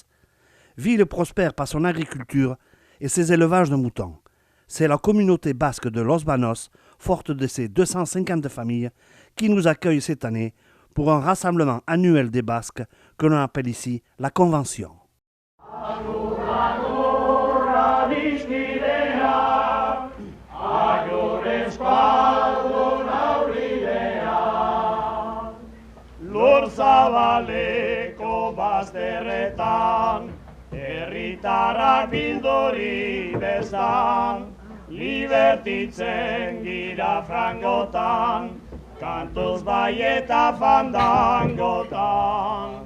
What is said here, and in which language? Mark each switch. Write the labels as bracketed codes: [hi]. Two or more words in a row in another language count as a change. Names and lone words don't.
[fr] Ville prospère par son agriculture et ses élevages de moutons. C'est la communauté basque de Los Banos, forte de ses 250 familles, qui nous accueille cette année pour un rassemblement annuel des Basques que l'on appelle ici la Convention. [eu] Zabaleko bazterretan, herritarrak bilduri bezan, libertitzen gira frangotan, kantuz bai eta fandangotan.